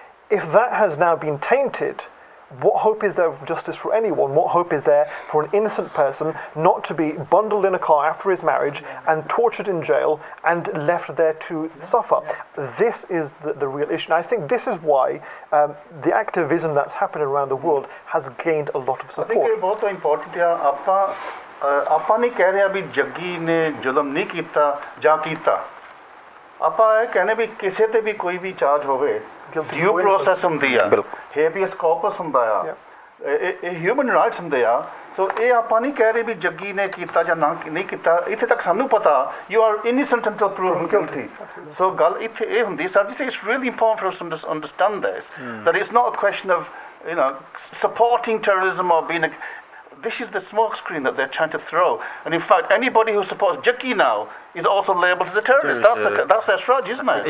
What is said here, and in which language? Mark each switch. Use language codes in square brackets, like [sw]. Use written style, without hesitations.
[en] If that has now been tainted, what hope is there of justice for anyone? What hope is there for an innocent person not to be bundled in a car after his marriage and tortured in jail and left there to suffer? This is the real issue. And I think this is why the activism that's happening around the world has gained a lot of I support. [pa] think ਇਹ ਬਹੁਤ important ਆ। ਆਪਾਂ ਨਹੀਂ ਕਹਿ ਰਹੇ ਵੀ ਜੱਗੀ ਨੇ ਜ਼ੁਲਮ ਨਹੀਂ ਕੀਤਾ ਜਾਂ ਕੀਤਾ, ਆਪਾਂ ਇਹ ਕਹਿੰਦੇ ਵੀ ਕਿਸੇ ਤੇ ਵੀ ਕੋਈ ਵੀ ਚਾਰਜ ਹੋਵੇ, ਡਿਊ ਪ੍ਰੋਸੈਸ ਹੁੰਦੀ ਆ, ਹੇਬੀਅਸ ਕਾਰਪਸ ਹੁੰਦਾ ਆ, ਇਹ ਹਿਊਮਨ ਰਾਈਟਸ ਹੁੰਦੇ ਆ। ਸੋ ਇਹ ਆਪਾਂ ਨਹੀਂ ਕਹਿ ਰਹੇ ਵੀ ਜੱਗੀ ਨੇ ਕੀਤਾ ਜਾਂ ਨਹੀਂ ਕੀਤਾ, ਇੱਥੇ ਤੱਕ ਸਾਨੂੰ ਪਤਾ [en] You are innocent until proven guilty. [pa] ਸੋ ਗੱਲ ਇੱਥੇ ਇਹ ਹੁੰਦੀ ਸਾਡੀ [en] Say it's really important for us to understand this, that it's not a question of supporting terrorism or being this is the smoke screen that they're trying to throw. And in fact, anybody who supports Jaggi now is also labelled as a terrorist. That's their strategy, isn't it?